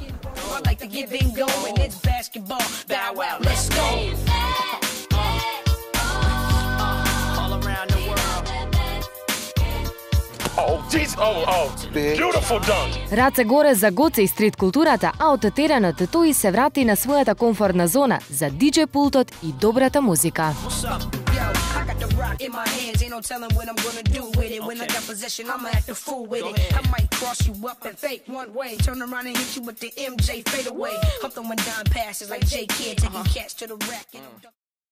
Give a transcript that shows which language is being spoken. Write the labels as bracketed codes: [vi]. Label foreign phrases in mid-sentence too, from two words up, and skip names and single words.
[mk] Раце горе за Гоце и стрит културата, а од теренот тој се врати на својата комфортна зона за диџеј пултот и добрата музика. [en] In my hands, ain't no telling what I'm gonna do with it. When I got possession, I'ma act a fool with it. I might cross you up and fake one way, turn around and hit you with the MJ fade away. I'm throwing dime passes like J Kidd, taking cats to the rack.